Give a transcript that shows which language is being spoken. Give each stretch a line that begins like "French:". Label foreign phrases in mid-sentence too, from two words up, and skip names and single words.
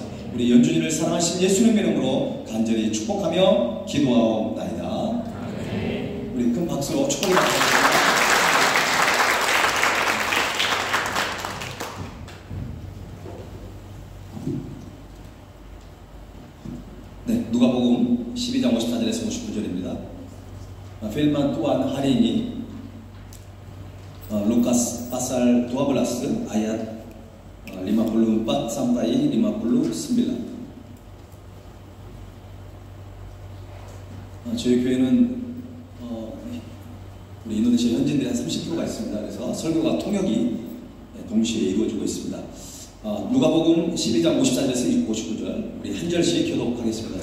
Korean: 우리 연준이를 사랑하신 예수님의 이름으로 간절히 축복하며 기도하옵나이다. 우리 큰 박수로 축복을 받겠습니다. 네, 누가복음 12장 54절에서 59절입니다.
Indonesian: Firman Tuhan hari ini Lukas pasal 12 ayat 54 sampai 59.
Korean: 저희 교회는 우리 인도네시아 현지인들이 한 30%가 있습니다. 그래서 설교가 통역이 동시에 이루어지고 있습니다. 누가복음 12장 54절에서 59절 우리 한 절씩 교독하겠습니다.